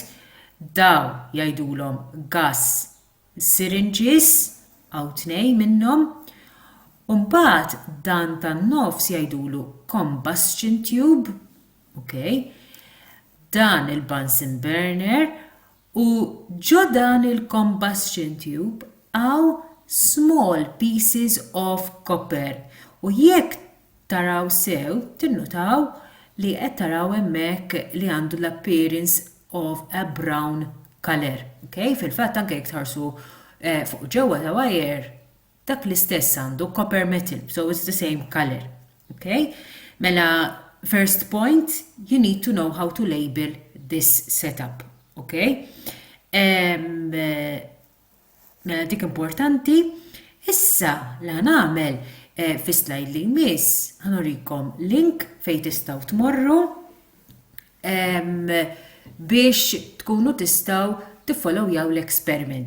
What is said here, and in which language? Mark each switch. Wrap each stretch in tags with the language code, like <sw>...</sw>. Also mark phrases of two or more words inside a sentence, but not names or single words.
<mt>Daw jgħidulhom</mt> <en>gas syringes,</en> <mt>għaw tnej minnhom, u mbagħad dan tan-nofs jgħidulu</mt> <en>combustion tube,</en> <mt>okay? Dan il-</mt> <en>Bunsen burner,</en> <mt>u ġo dan il-</mt> <en>combustion tube</en> <mt>għaw</mt> <en>small pieces of copper.</en> <mt>U jekk taraw sew, tinnutaw li qed taraw hemmhekk li għandu l-</mt> <en>appearance of a brown color.</en> <mt>Okay? Fil-fatt anke jekk tħarsu fuq ġewwa ta' wire, dak l-istess għandu</mt> <en>copper metal, so it's the same color. Okay? Mela, first point, you need to know how to label this setup.</en> <mt>Okay? Mela dik importanti. Issa la nagħmel fi slide li jmiss ħanurikom link fejn tistgħu tmorru biex tkunu tistgħu tiffollowjaw l-experiment.</mt>